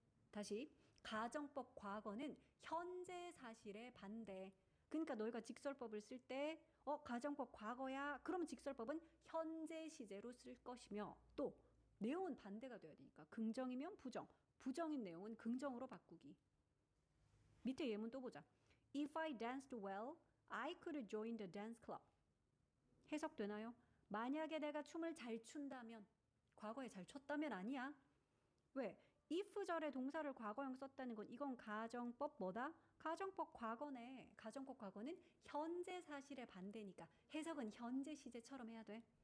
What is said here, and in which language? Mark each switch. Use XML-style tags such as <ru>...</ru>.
<ko>다시 가정법 과거는 현재 사실의 반대. 그러니까 너희가 직설법을 쓸 때 가정법 과거야. 그러면 직설법은 현재 시제로 쓸 것이며 또 내용은 반대가 돼야 되니까 긍정이면 부정, 부정인 내용은 긍정으로 바꾸기. 밑에 예문 또 보자.</ko> <en>If I danced well, I could join the dance club.</en> <ko>해석되나요? 만약에 내가 춤을 잘 춘다면, 과거에 잘 췄다면 아니야. 왜? if절에 동사를 과거형 썼다는 건 이건 가정법 뭐다? 가정법 과거네. 가정법 과거는 현재 사실의 반대니까 해석은 현재 시제처럼 해야 돼.</ko>